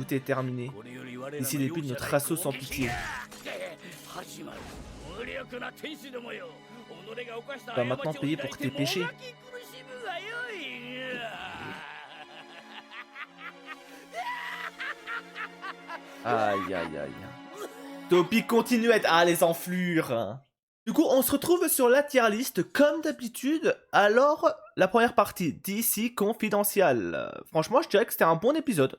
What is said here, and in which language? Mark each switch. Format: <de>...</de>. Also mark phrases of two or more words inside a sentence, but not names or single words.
<fr>Tout est terminé.</fr> <ja>これより我らの</ja> <fr>Ici les début de notre assaut sans pitié.</fr> <ja>始まる。無力な天使どもよ。己が犯した</ja> <fr>Tu vas maintenant payer pour tes péchés.</fr> <ja>もがき苦しむがよい。</ja> <fr>Aïe aïe aïe. Toby continue à être... Ah les enflures. Du coup, on se retrouve sur la</fr> <en>tier list</en> <fr>comme d'habitude. Alors, la première partie, DC Confidential. Franchement, je dirais que c'était un bon épisode.</fr>